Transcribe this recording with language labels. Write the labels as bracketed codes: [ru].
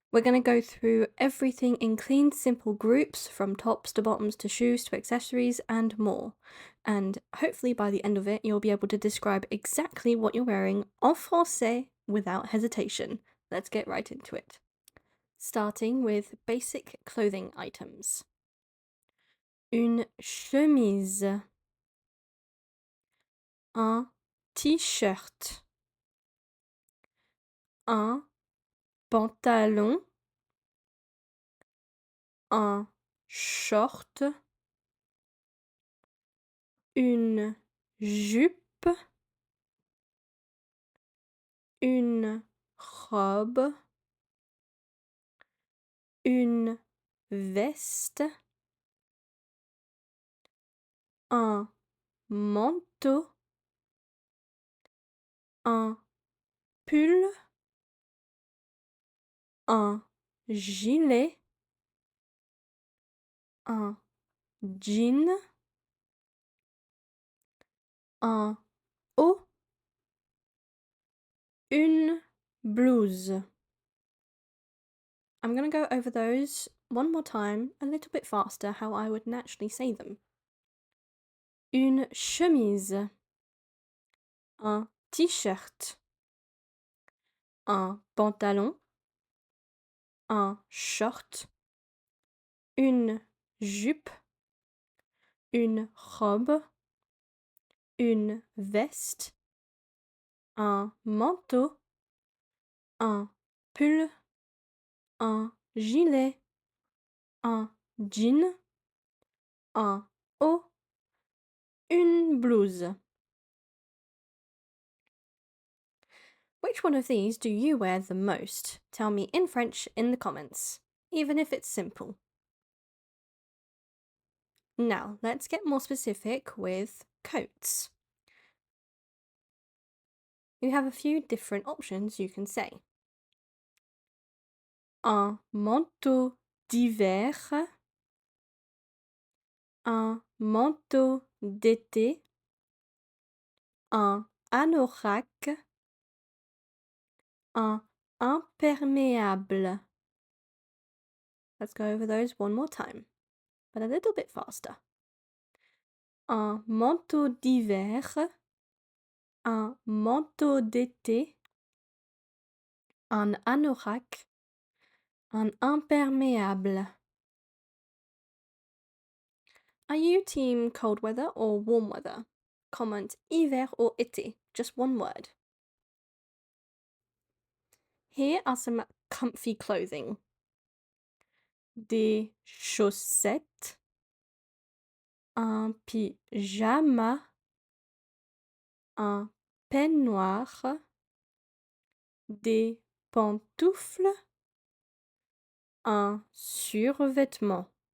[en] We're going to go through everything in clean, simple groups from tops to bottoms to shoes to accessories and more. And hopefully by the end of it you'll be able to describe exactly what you're wearing [fr] en français [en] without hesitation. Let's get right into it. Starting with basic clothing items. [fr] Une chemise, un t-shirt, un pantalon, un short, une jupe, une robe, une veste, un manteau, un pull, un gilet, un jean, un haut, une blouse. [en] I'm going to go over those one more time, a little bit faster, how I would naturally say them. [fr] Une chemise, un t-shirt, un pantalon, un short, une jupe, une robe, une veste, un manteau, un pull, un gilet, un jean, un haut, une blouse. [en] Which one of these do you wear the most? Tell me in French in the comments, even if it's simple. Now, let's get more specific with coats. You have a few different options you can say. [fr] Un manteau d'hiver, un manteau d'été, un anorak, un imperméable. [en] Let's go over those one more time, but a little bit faster. [fr] Un manteau d'hiver, un manteau d'été, un anorak, un imperméable. [en] Are you team cold weather or warm weather? Comment hiver or été, just one word. Here are some comfy clothing. [fr] Des chaussettes, un pyjama, un peignoir, des pantoufles, un survêtement.